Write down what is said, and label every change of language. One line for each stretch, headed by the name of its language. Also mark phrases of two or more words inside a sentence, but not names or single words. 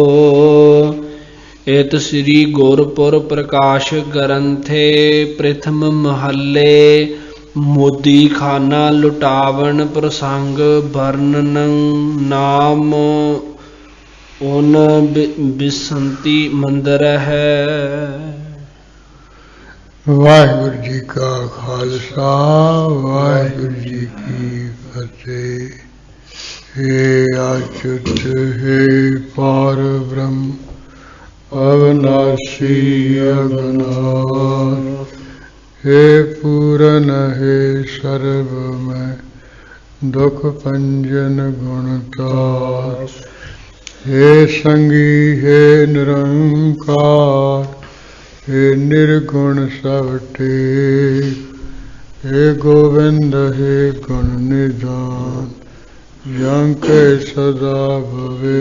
Punjabi: ਇਤ ਸ੍ਰੀ ਗੁਰਪੁਰ ਪ੍ਰਕਾਸ਼ ਗ੍ਰੰਥੇ ਪ੍ਰਥਮ ਮਹੱਲੇ ਮੋਦੀ ਖਾਨਾ ਲੁਟਾਵਣ ਪ੍ਰਸੰਗ ਵਰਣਨ ਨਾਮ ਓਨ ਬਿਸੰਤੀ ਮੰਦਰ ਹੈ। ਵਾਹਿਗੁਰੂ ਜੀ ਕਾ ਖਾਲਸਾ ਵਾਹਿਗੁਰੂ ਜੀ ਕੀ ਫਤਿਹ।
Hindi: हे अच्युत हे पार ब्रह्म अविनाशी अगनाश, हे पूरन हे सर्व में दुख पंजन गुणतार, हे संगी हे निरंकार, हे निर्गुण सब टेक, हे गोविंद हे गुण निधान, यंके सदा भवे।